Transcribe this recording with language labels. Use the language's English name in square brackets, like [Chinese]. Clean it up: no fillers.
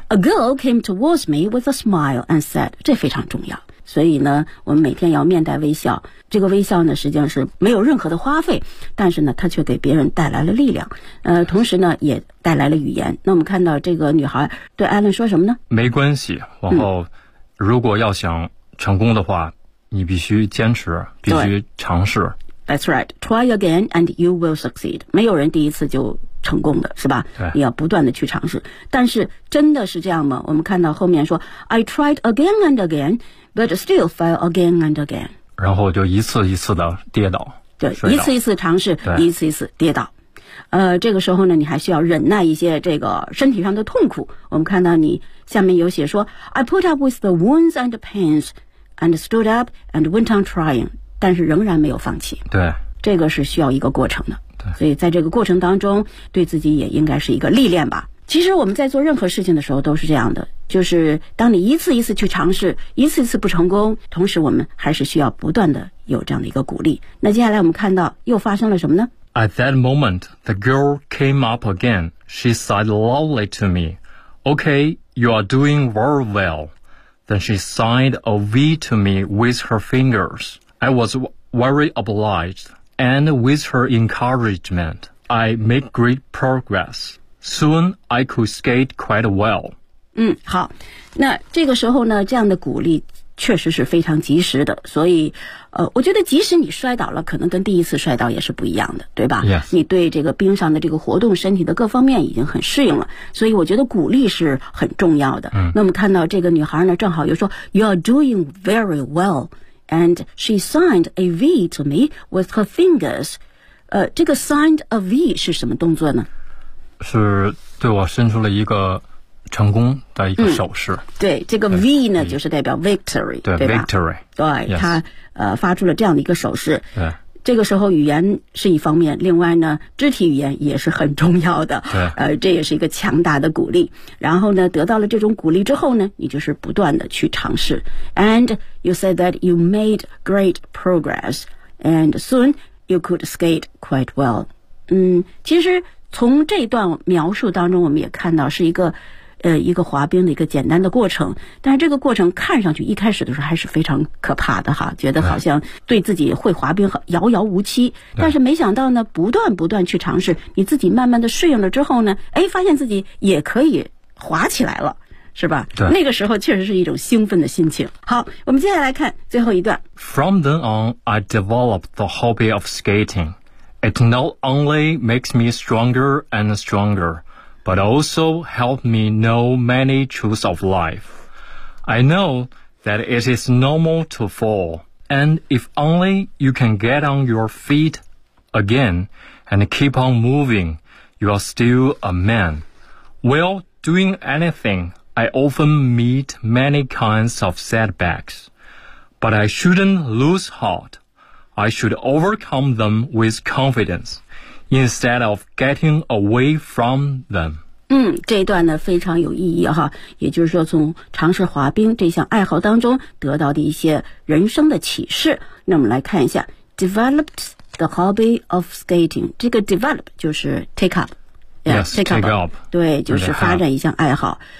[English] A girl came towards me with a smile and said, [Chinese] 这非常重要。所以呢，我们每天要面带微笑。这个微笑呢，实际上是没有任何的花费，但是呢，它却给别人带来了力量。同时呢，也带来了语言。那我们看到这个女孩对艾伦说什么呢？没关系，往后如果要想成功的话，你必须坚持，必须尝试。 [English] That's right. Try again and you will succeed. [Chinese] 没有人第一次就成功的，是吧？对。你要不断的去尝试。但是真的是这样吗？我们看到后面说 [English] I tried again and again, [Chinese] but still fell again and again. 然后就一次一次的跌倒。对，一次一次尝试，一次一次跌倒。这个时候呢，你还需要忍耐一些这个身体上的痛苦。我们看到你下面有写说 [English] I put up with the wounds and pains and stood up and went on trying. [Chinese] 但是仍然没有放弃，对，这个是需要一个过程的，对，所以在这个过程当中对自己也应该是一个历练吧。其实我们在做任何事情的时候都是这样的，就是当你一次一次去尝试，一次一次不成功，同时我们还是需要不断的有这样的一个鼓励。那接下来我们看到又发生了什么呢？ [English] At that moment the girl came up again. She said loudly to me, Okay, you are doing very well. Then she signed a V to me with her fingersI was very obliged, and with her encouragement, I made great progress. Soon, I could skate quite well. [Chinese] 好，那这个时候呢，这样的鼓励确实是非常及时的。所以，我觉得即使你摔倒了，可能跟第一次摔倒也是不一样的，对吧？ [English] Yes. [Chinese] 你对这个冰上的这个活动，身体的各方面已经很适应了。所以我觉得鼓励是很重要的。那我们看到这个女孩呢，正好又说 , [English] You are doing very well. And she signed a V to me with her fingers. [Chinese] 这个 [English] signed a V [Chinese] 是什么动作呢？是对我伸出了一个成功的一个手势。对，这个 V 呢，就是代表 victory，对，对吧 [English] ？Victory， [Chinese] 对，他、发出了这样的一个手势。对，这个时候语言是一方面，另外呢，肢体语言也是很重要的。对，这也是一个强大的鼓励。然后呢，得到了这种鼓励之后呢，你就是不断的去尝试。 [English] And you said that you made great progress, and soon you could skate quite well. [Chinese] 其实从这段描述当中，我们也看到是一个。一个滑冰的一个简单的过程，但是这个过程看上去一开始的时候还是非常可怕的哈，觉得好像对自己会滑冰遥遥无期，但是没想到呢，不断不断去尝试，你自己慢慢的适应了之后呢，哎，发现自己也可以滑起来了，是吧？对，那个时候确实是一种兴奋的心情。好，我们接下来看最后一段。 [English] From then on, I developed the hobby of skating. It not only makes me stronger and strongerBut also helped me know many truths of life. I know that it is normal to fall, and if only you can get on your feet again and keep on moving, you are still a man. While doing anything, I often meet many kinds of setbacks. But I shouldn't lose heart. I should overcome them with confidence, instead of getting away from them. [Chinese] 这一段呢非常有意义哈，也就是说从尝试滑冰这项爱好当中得到的一些人生的启示。那我们来看一下 [English] developed the hobby of skating， [Chinese] 这个 develop 就是 [English] take up， yes, take up， [Chinese] 对，就是发展一项爱好。